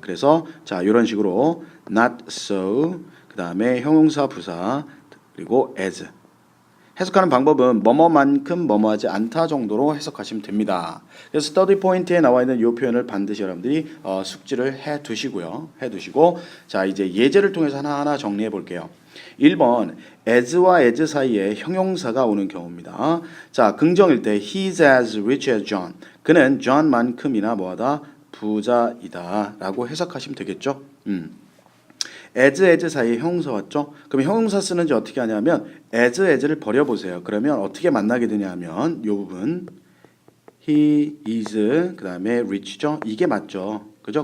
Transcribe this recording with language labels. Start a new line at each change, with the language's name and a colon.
Korean: 그래서 자 이런 식으로 not so 그 다음에 형용사 부사 그리고 as 해석하는 방법은 뭐뭐만큼 뭐뭐하지 않다 정도로 해석하시면 됩니다. 그래서 스터디 포인트에 나와 있는 이 표현을 반드시 여러분들이 숙지를 해 두시고요. 자 이제 예제를 통해서 하나하나 정리해 볼게요. 1번 as와 as 사이에 형용사가 오는 경우입니다. 자 긍정일 때
English: he's as rich as John.
Korean: 그는 John만큼이나 뭐하다 부자이다 라고 해석하시면 되겠죠. as 사이에 형용사 왔죠? 그럼 형용사 쓰는지 어떻게 하냐면 as를 버려보세요. 그러면 어떻게 만나게 되냐면 이 부분
English: he is
Korean: 그 다음에 rich죠? 이게 맞죠? 그죠?